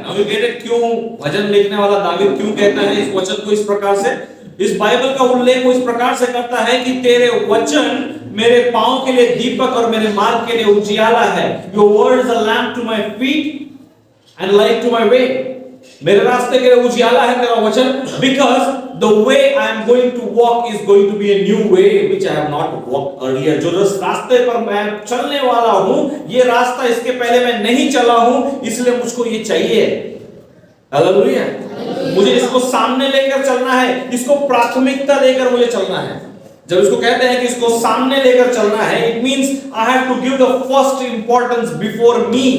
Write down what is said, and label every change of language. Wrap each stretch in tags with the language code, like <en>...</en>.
<en>Now you get it,</en> <hi>क्यों भजन लिखने वाला दावीद क्यों कहता है इस वचन को इस प्रकार से? इस बाइबल का उल्लेख वो इस प्रकार से करता है कि तेरे वचन मेरे पांव के लिए दीपक और मेरे मार्ग के लिए उजियाला है।</hi> <en>Your word is a lamp to my feet and light to my way.</en> <hi>मेरे रास्ते के लिए उजियाला है तेरा वचन,</hi> <en>because the way I am going to walk is going to be a new way which I have not walked earlier.</en> <hi>जो रास्ते पर मैं चलने वाला हूँ, ये रास्ता इसके पहले मैं नहीं चला हूँ, इसलिए मुझको ये चाहिए। हालेलुया। मुझे इसको सामने लेकर चलना है, इसको प्राथमिकता देकर मुझे चलना है। जब इसको कहते हैं कि इसको सामने लेकर चलना है,</hi> <en>It means I have to give the first importance before me.</en>